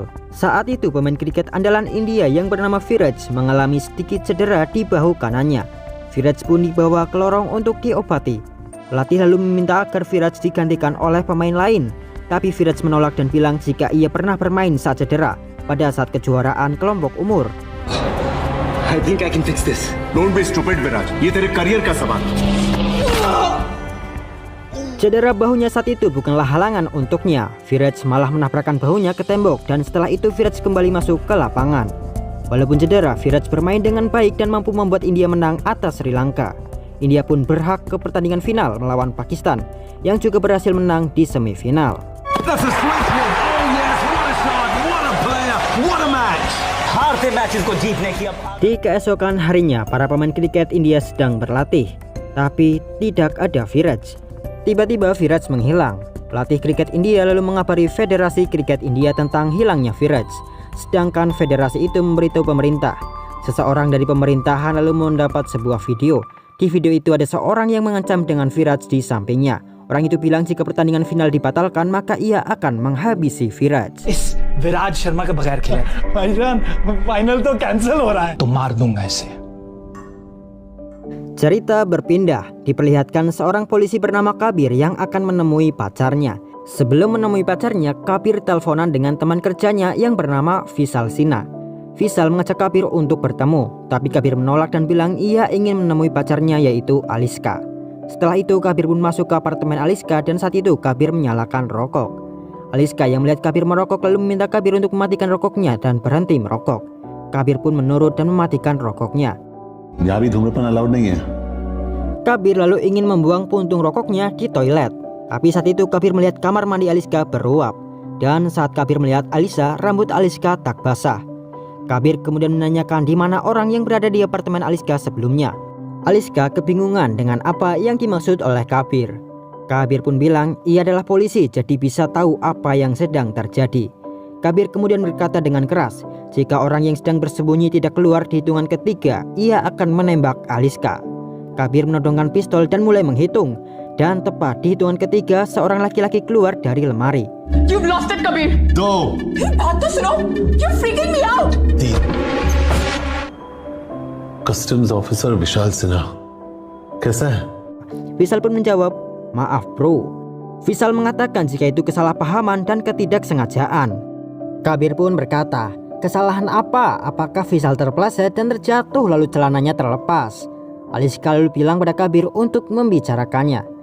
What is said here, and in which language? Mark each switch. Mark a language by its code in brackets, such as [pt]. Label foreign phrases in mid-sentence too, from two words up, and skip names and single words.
[id] Saat itu pemain kriket andalan India yang bernama Viraj mengalami sedikit cedera di bahu kanannya. Viraj pun dibawa ke lorong untuk diobati. Pelatih lalu meminta agar Viraj digantikan oleh pemain lain, tapi Viraj menolak dan bilang jika ia pernah bermain saat cedera pada saat kejuaraan kelompok umur. [en] I think I can fix this. Don't be stupid, Viraj. [hi] ये तेरे career का सवाल. [id] Cedera bahunya saat itu bukanlah halangan untuknya. Viraj malah menabrakkan bahunya ke tembok dan setelah itu Viraj kembali masuk ke lapangan. Walaupun cedera, Viraj bermain dengan baik dan mampu membuat India menang atas Sri Lanka. India pun berhak ke pertandingan final melawan Pakistan yang juga berhasil menang di semifinal. [en] That's a sweet one. Oh yes, what a shot, what a player, what a match. [hi] हारते matches को जीतने की अब. [id] Di keesokan harinya, para pemain kriket India sedang berlatih, tapi tidak ada Viraj. Tiba-tiba Viraj menghilang. Pelatih kriket India lalu mengabari Federasi Kriket India tentang hilangnya Viraj. Sedangkan federasi itu memberitahu pemerintah. Seseorang dari pemerintahan lalu mendapat sebuah video. Di video itu ada seorang yang mengancam dengan Viraj di sampingnya. Orang itu bilang jika pertandingan final dibatalkan maka ia akan menghabisi Viraj. [hi] इस विराट शर्मा के बगैर खेले भाईजान फाइनल तो कैंसिल हो रहा है तो मार दूंगा इसे. [id] Cerita berpindah, diperlihatkan seorang polisi bernama Kabir yang akan menemui pacarnya. Sebelum menemui pacarnya, Kabir teleponan dengan teman kerjanya yang bernama Vishal Sinha. Vishal mengajak Kabir untuk bertemu, tapi Kabir menolak dan bilang ia ingin menemui pacarnya yaitu Aliska. Setelah itu Kabir pun masuk ke apartemen Aliska dan saat itu Kabir menyalakan rokok. Aliska yang melihat Kabir merokok lalu meminta Kabir untuk mematikan rokoknya dan berhenti merokok. Kabir pun menurut dan mematikan rokoknya. [hi] यहाँ भी धूम्रपान अलाउड नहीं है. [id] Kabir lalu ingin membuang puntung rokoknya di toilet. Tapi saat itu Kabir melihat kamar mandi Aliska beruap. Dan saat Kabir melihat Alisa, rambut Aliska tak basah. Kabir kemudian menanyakan di mana orang yang berada di apartemen Aliska sebelumnya. Aliska kebingungan dengan apa yang dimaksud oleh Kabir. Kabir pun bilang ia adalah polisi jadi bisa tahu apa yang sedang terjadi. Kabir kemudian berkata dengan keras, jika orang yang sedang bersembunyi tidak keluar di hitungan ketiga, ia akan menembak Aliska. Kabir menodongkan pistol dan mulai menghitung. Dan tepat di hitungan ketiga, seorang laki-laki keluar dari lemari. [en] You've lost it, Kabir. [hi] दो. बात तो सुनो. [en] You're freaking me out. [hi] तीन. [en] customs officer [hi] विशाल सिन्हा कैसा है? [id] Vishal pun menjawab, maaf bro. Vishal mengatakan jika itu kesalahpahaman dan ketidaksengajaan. Kabir pun berkata, kesalahan apa? Apakah Vishal terpeleset dan terjatuh lalu celananya terlepas? Aliska lalu bilang pada Kabir untuk membicarakannya.